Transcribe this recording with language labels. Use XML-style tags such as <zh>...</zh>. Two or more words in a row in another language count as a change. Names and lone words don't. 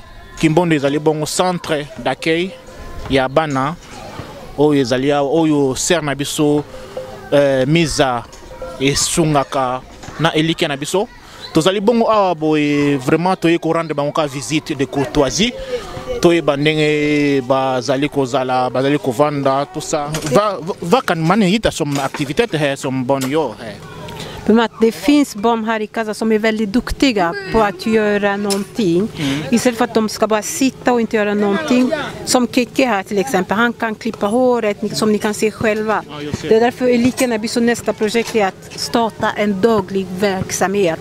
<ln>Kimbondo ezali bongo</ln> <fr>centre d'accueil</fr> <ln>ya bana oyo ezalia oyo ser na biso miza esungaka na elike na biso. Tozali bongo awa boye vraiment toye ko rendre bango ka</ln> <fr>visite de courtoisie.</fr> <ln>Toye bandenge bazali kozala bazali kovanda</ln> <fr>tout ça.</fr> <sv>Va kan manita som aktiviteter här som barn gör här. Det finns barn här i Kasa som är väldigt duktiga på att göra någonting. Istället för att de ska bara sitta och inte göra någonting. Som Keke här till exempel. Han kan klippa håret som ni kan se själva. Det är därför Eliken blir så nästa projekt är att starta en daglig verksamhet.</sv>